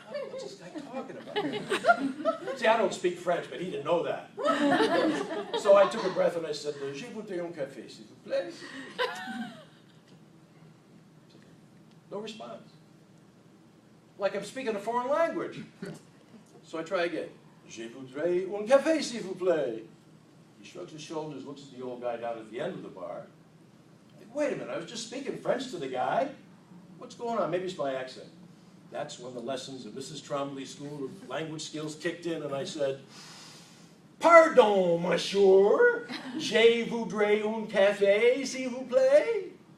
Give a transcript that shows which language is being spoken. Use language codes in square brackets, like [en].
[en] What's this guy talking about? See, I don't speak French, but he didn't know that. So I took a breath and I said, [fr] "Je voudrais un café, s'il vous plaît." [en] No response. Like I'm speaking a foreign language. So I try again. [fr] "Je voudrais un café, s'il vous plaît." [en] He shrugs his shoulders, looks at the old guy down at the end of the bar. Like, wait a minute, I was just speaking French to the guy. What's going on? Maybe it's my accent. That's when the lessons of Mrs. Trombly's School of Language Skills kicked in, and I said, [fr] "Pardon, monsieur, je voudrais un café, s'il vous plaît."